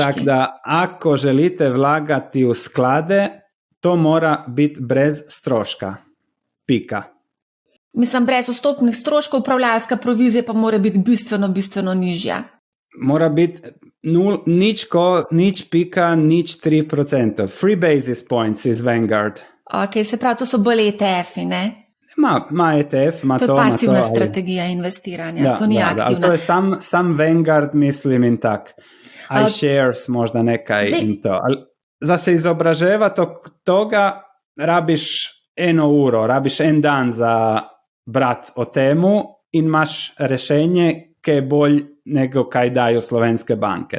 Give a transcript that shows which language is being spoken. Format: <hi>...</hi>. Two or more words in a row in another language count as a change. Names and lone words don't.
<sl>Tako da, ako želite vlagati v sklade, to mora biti brez stroška. Pika. Mislim, brez vstopnih stroškov, upravljalska provizija pa mora biti bistveno nižja. Mora biti 0,03%.</sl> <en>Free basis points iz Vanguard.</en> <sl>Ok, se pravi, to so bolj ETF-i, ne? Ma ETF, ma to. To je pasivna strategija investiranja, to ni aktivna. To je sam Vanguard, mislim, in tak. iShares možda nekaj in to. Za se izobraževati toga rabiš 1 uro, rabiš en dan za brat o temu in imaš rešenje, ki je bolj</sl> <hr>nego kaj daju</hr> <sl>slovenske banke.</sl>